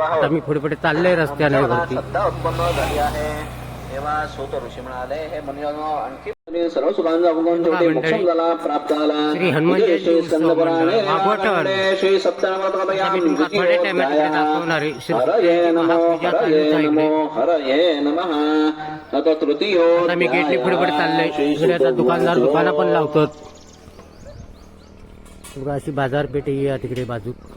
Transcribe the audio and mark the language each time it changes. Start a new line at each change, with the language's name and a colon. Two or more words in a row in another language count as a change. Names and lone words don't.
Marathi: आता मी पुढे पुढे चाललोय रस्त्याने वरती. उत्पन्न झाली आहे तेव्हा सोत ऋषी म्हणाले हे म्हणून आणखी सर्व सुखांचा उगम शेवटी मोक्ष झाला प्राप्त झाला. श्री हनुमान जयंती उत्सव मंडळ वाघोटण श्री सत्यनारायण थोड्या टायमात दाखवणार आहे. श्री
Sanskrit: हरये नमो
Marathi: महापूजा चालू
Sanskrit: हरये
Marathi: आहे
Sanskrit: नमो
Marathi: इकडे.
Sanskrit: हरये नमः आता तृतीयो
Marathi: आता मी गेटली पुढे पुढे चाललोय. इकडे आता दुकानदार दुकानं पण लावतात. बघा अशी बाजारपेठ ही आहे तिकडे बाजू.